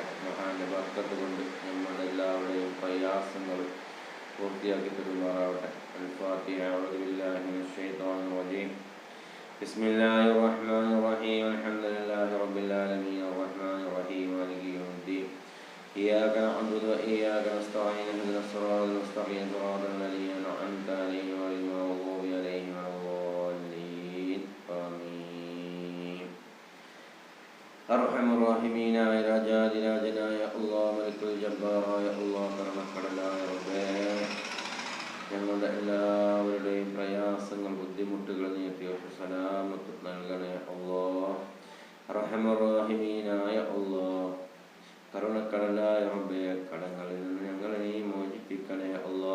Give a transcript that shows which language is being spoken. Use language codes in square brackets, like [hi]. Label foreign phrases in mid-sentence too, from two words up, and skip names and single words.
[ml] മഹാന്റെ ബർക്കത്ത് കൊണ്ട് നമ്മുടെ എല്ലാവരുടെയും പ്രയാസങ്ങൾ പൂർത്തിയാക്കി തരുമാറാവട്ടെ. [ar] الفاتحة. أعوذ بالله من الشيطان الرجيم. بسم الله الرحمن الرحيم. الحمد لله رب العالمين الرحمن الرحيم مالك يوم الدين. إياك نعبد وإياك نستعين اهدنا الصراط المستقيم صراط الذين أنعمت عليهم غير المغضوب عليهم ولا الضالين آمين. أرحم الراحمين يا جاد يا جنا يا الله ملك الجبار يا الله [ml] മരണക്കടലായ റബ്ബേ, ഞങ്ങളുടെ എല്ലാവരുടെയും പ്രയാസങ്ങൾ ബുദ്ധിമുട്ടുകൾ നീക്കി സലാമത്ത് നൽകണേ അല്ലാഹ്. [ar] أرحم الرحيمين [ml] അല്ലാഹ്, കരുണക്കടലായ റബ്ബേ, കടങ്ങളിൽ നിന്ന് ഞങ്ങളെ നീ മോചിപ്പിക്കണേ അല്ലാഹ്.